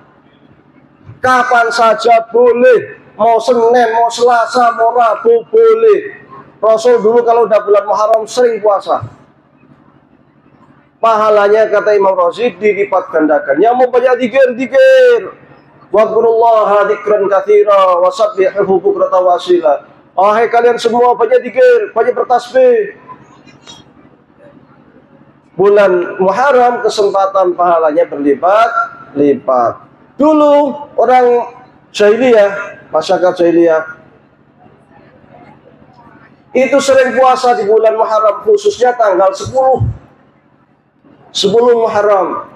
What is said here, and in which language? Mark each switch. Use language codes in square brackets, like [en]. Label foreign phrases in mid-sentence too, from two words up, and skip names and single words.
[id] Kapan saja boleh. Mau Senin, mau Selasa, mau Rabu boleh. Rasul dulu kalau udah bulan Muharram sering puasa. Pahalanya kata Imam Razi dilipat gandakan. Yang mau banyak zikir. [ar] واذكروا الله ذكرا كثيرا وسبحوه بكرة وأصيلا. [id] Hai kalian semua banyak zikir, banyak bertasbih. Bulan Muharram kesempatan pahalanya berlipat-lipat. Dulu orang jahiliyah, masyarakat jahiliyah itu sering puasa di bulan Muharram, khususnya tanggal 10 Muharram.